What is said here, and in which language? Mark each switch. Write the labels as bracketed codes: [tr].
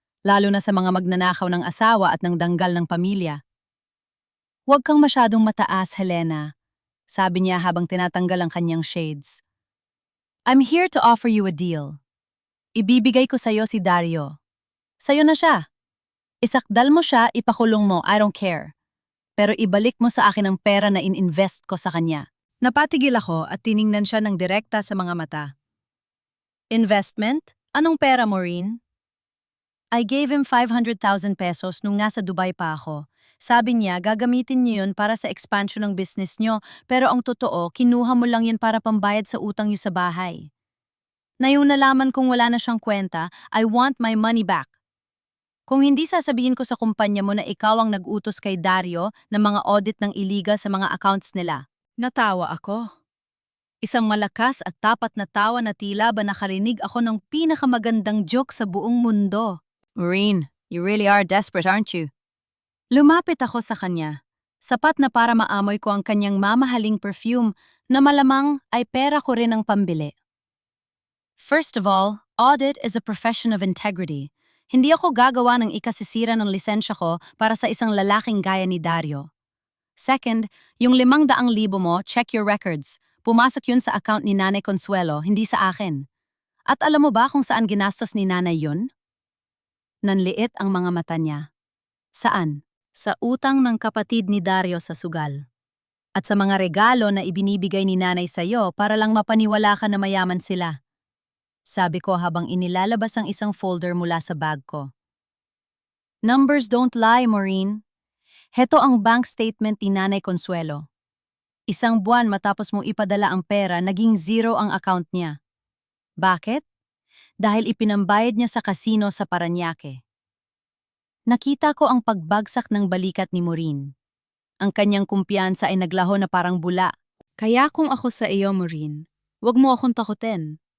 [tl] Lalo na sa mga magnanakaw ng asawa at ng danggal ng pamilya. Huwag kang masyadong mataas, Helena. Sabi niya habang tinatanggal ang kanyang shades. [en] I'm here to offer you a deal. [tl] Ibibigay ko sa'yo si Dario. Sa'yo na siya. Isakdal mo siya, ipakulong mo, [en] I don't care. [tl] Pero ibalik mo sa akin ang pera na in-invest ko sa kanya. Napatigil ako at tiningnan siya ng direkta sa mga mata. Investment? Anong pera, Maureen? [en] I gave him 500,000 pesos [tl] nung nasa Dubai pa ako. Sabi niya, gagamitin niyo yun para sa expansion ng business niyo, pero ang totoo, kinuha mo lang yun para pambayad sa utang niyo sa bahay. Ngayong nalaman kong wala na siyang kwenta, [en] I want my money back. [tl] Kung hindi, sasabihin ko sa kumpanya mo na ikaw ang nag-utos kay Dario ng mga audit ng iligal sa mga accounts nila. Natawa ako. Isang malakas at tapat na tawa na tila ba nakarinig ako ng pinakamagandang joke sa buong mundo. [en] Maureen, you really are desperate, aren't you? [tl] Lumapit ako sa kanya. Sapat na para maamoy ko ang kanyang mamahaling perfume na malamang ay pera ko rin ang pambili. [en] First of all, audit is a profession of integrity. [tl] Hindi ako gagawa ng ikasisira ng lisensya ko para sa isang lalaking gaya ni Dario. [en] Second, [tl] yung 500,000 mo, [en] check your records. [tl] Pumasok yun sa account ni Nanay Consuelo, hindi sa akin. At alam mo ba kung saan ginastos ni Nanay yun? Nanliit ang mga mata niya. Saan? Sa utang ng kapatid ni Dario sa sugal. At sa mga regalo na ibinibigay ni Nanay sa'yo para lang mapaniwala ka na mayaman sila. Sabi ko habang inilalabas ang isang folder mula sa bag ko. [en] Numbers don't lie, Maureen. [tl] Heto ang bank statement ni Nanay Consuelo. Isang buwan matapos mong ipadala ang pera, naging zero ang account niya. Bakit? Dahil ipinambayad niya sa kasino sa Parañaque. Nakita ko ang pagbagsak ng balikat ni Maureen. Ang kanyang kumpiyansa ay naglaho na parang bula. Kaya kung ako sa iyo, Maureen, wag mo akong takutin.